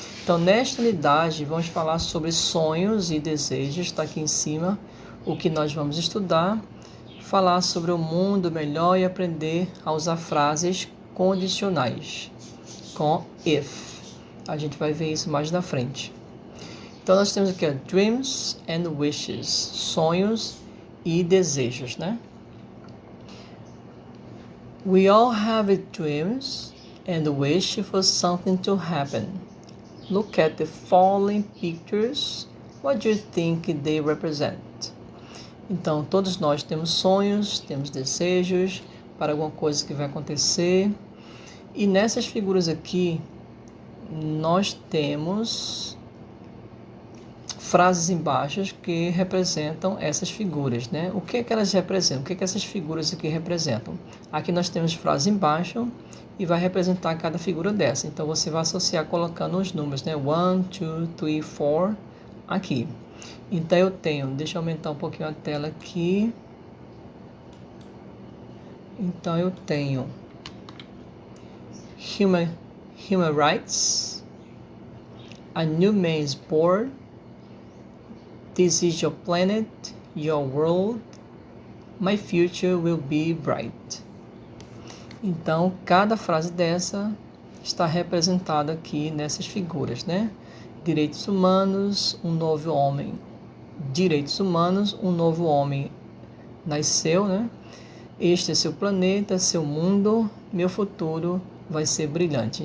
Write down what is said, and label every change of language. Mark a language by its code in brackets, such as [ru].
[pt] Então, nesta unidade, vamos falar sobre sonhos e desejos, está aqui em cima o que nós vamos estudar, falar sobre o mundo melhor e aprender a usar frases condicionais, com if. A gente vai ver isso mais na frente. Então, nós temos aqui [en] dreams and wishes, [pt] sonhos e desejos, né? [en] We all have dreams and wish for something to happen. Look at the following pictures. What do you think they represent? [pt] Então, todos nós temos sonhos, temos desejos para alguma coisa que vai acontecer. E nessas figuras aqui, nós temos frases embaixo que representam essas figuras, né? O que é que elas representam? O que é que essas figuras aqui representam? Aqui nós temos frases embaixo e vai representar cada figura dessa. Então, você vai associar colocando os números, né? 1, 2, 3, 4 aqui. Então, eu tenho... Deixa eu aumentar um pouquinho a tela aqui. Então, eu tenho... [en] Human rights. A new man is born. This is your planet, your world. My future will be bright. [pt] Então, cada frase dessa está representada aqui nessas figuras, né? Direitos humanos, um novo homem. Direitos humanos, um novo homem nasceu, né? Este é seu planeta, seu mundo, meu futuro vai ser brilhante.